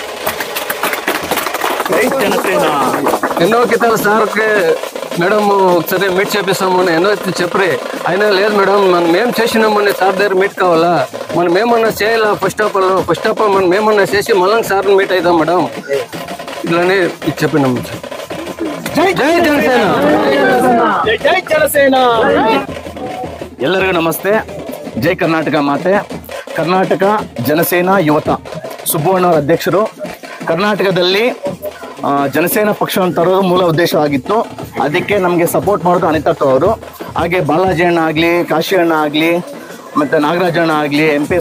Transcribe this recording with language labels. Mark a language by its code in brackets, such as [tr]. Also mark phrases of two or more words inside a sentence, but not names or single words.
[te] ఎన్నో కితాలు సార్కి మేడం ఒకసారి మీట్ చేపిస్తాము అని ఎన్నో చెప్పి అయినా లేదు మేడం మనం ఏం చేసినామని సార్ దగ్గర మీట్ కావాలా, మనం ఏమన్నా చేయాలా, [en] first of all [te] మనం ఏమన్నా చేసి మళ్ళీ సార్ని మీట్ అవుతాం మేడం ఇట్లానే చెప్పినాము. జై జనసేన. [kn] ಎಲ್ಲರಿಗೂ ನಮಸ್ತೆ. ಜೈ ಕರ್ನಾಟಕ ಮಾತೆ. ಕರ್ನಾಟಕ ಜನಸೇನಾ ಯುವತ ಸುಬ್ಬಣ್ಣವರ ಅಧ್ಯಕ್ಷರು. ಕರ್ನಾಟಕದಲ್ಲಿ ಜನಸೇನಾ ಪಕ್ಷವನ್ನು ತರೋದು ಮೂಲ ಉದ್ದೇಶ ಆಗಿತ್ತು. ಅದಕ್ಕೆ ನಮಗೆ ಸಪೋರ್ಟ್ ಮಾಡೋದು ಅನಿತಾ ಅವರು, ಹಾಗೆ ಬಾಲಾಜಿ ಅಣ್ಣ ಆಗಲಿ, ಕಾಶಿ ಅಣ್ಣ ಆಗಲಿ, ಮತ್ತು ನಾಗರಾಜಣ್ಣ ಆಗಲಿ, MP.S.